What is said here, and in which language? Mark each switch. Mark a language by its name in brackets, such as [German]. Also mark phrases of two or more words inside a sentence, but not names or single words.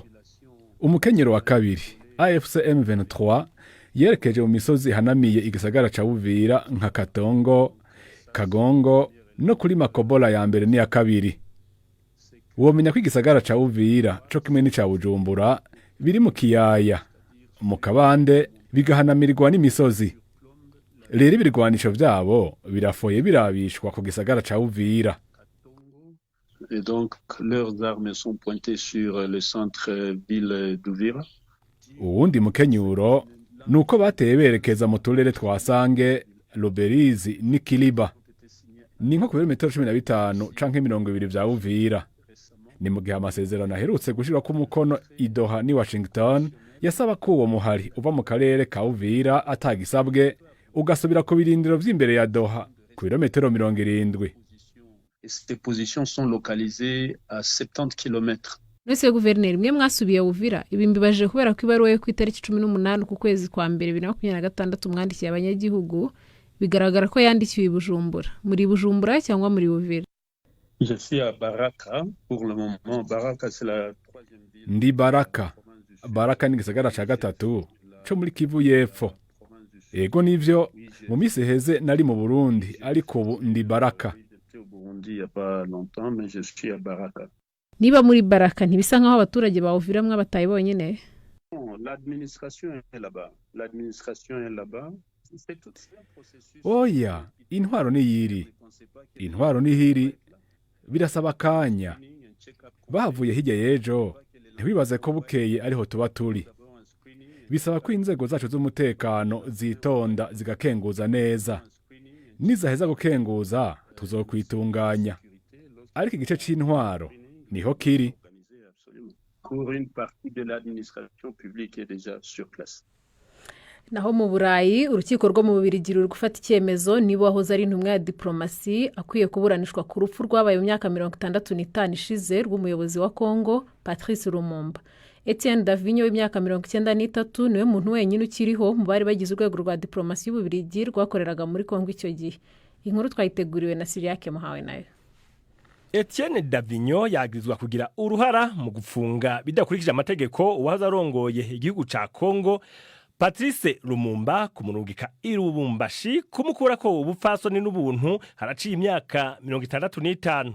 [Rundi] Umukenyero wa kabiri AFC M23 yerekeje mu misozi hanamiye igisagara ca Uvira nka Katongo, Kagongo no kuri Makobola ya mbere n'iya kabiri. Womenya ko igisagara ca Uvira co kimwe n'ica Bujumbura biri mu kiyaya mu kabande bigahanamirirwa n'imisozi. Rero ibirwanisho vyabo birafoye birabishwa ku gisagara ca Uvira. [French] Et donc leurs armes sont pointées sur le centre-ville d'Uvira. [Rundi] Uwundi mukenyuro nuko bateye berekeza mu turere twasange Luberizi n'Ikiliba. Ni nko ku birometero 15 canke 20 vya Uvira. Ni mu gihe amasezerano aherutse gushirwa ku mukono i Doha ni Washington yasaba ko uwo muhari uva mu karere ka Uvira atagisabwe ugasubira ku birindiro vy'imbere ya Doha ku birometero 70. [French] Et ces positions sont localisées à 70 km. [Rundi] Nese Gouverneur mwe mwasubiye Uvira ibi mbibaje kubera ko ibaruwe yo ku itariki 18 ku kwezi kwa mbere 2026 mwandikiye abanyagihugu bigaragara ko yandikiwe i Bujumbura. [Kinyarwanda] Muri Bujumbura cyangwa muri Uvira? [French] Je suis à Baraka pour le moment. Baraka c'est la troisième ville. [Rundi] Ndi Baraka. Baraka ni gisagara ca gatatu co muri Kivu y'Epfo. Ego nivyo mu misi heze nari mu Burundi ariko ubu ndi Baraka. J'étais au Burundi il y a pas longtemps mais je suis à Baraka. Niba muri Baraka ntibisa nkaho abaturage ba Uvira mwe bataye bonyene? [French] L'administration est là-bas. L'administration est là-bas. C'est tout un processus. [Rundi] Oya, intwaro ni yiri. Intwaro ni hiri. Birasaba kanya. Bahavuye hirya y'ejo. Ntiwibaze ko bukeye ariho tuba turi. Bisaba ko inzego zacu z'umutekano zitonda zigakenguza neza. Nizaheza gukenguza tuzokwitunganya. Ariko igice c'intwaro niho kiri. [French] Pour une partie de l'administration publique est déjà sur place. [Kinyarwanda] Naho mu Burayi urukiko rwo mu Bubiligi ruri gufata icyemezo niba wahoze ari intumwa ya diplomasi akwiye kuburanishwa ku rupfu rwabaye mu myaka 65 ishize rw'umuyobozi wa Congo Patrice Lumumba. Etienne Davinyo w'imyaka 93 niwe muntu wenyine ukiriho mu bari bagize urwego rwa diplomasi y'Ububiligi rwakoreraga muri Congo icyo gihe. Inkuru twayiteguriwe na Siriake Muhawe nayo. [Rundi] Etienne Davinyo yagirizwa kugira uruhara mu gufunga bidakurikije amategeko uwahoze arongoye igihugu ca Congo Patrice Lumumba kumurungika i Lubumbashi kumukurako ubupfasoni n'ubuntu haraciye imyaka 65.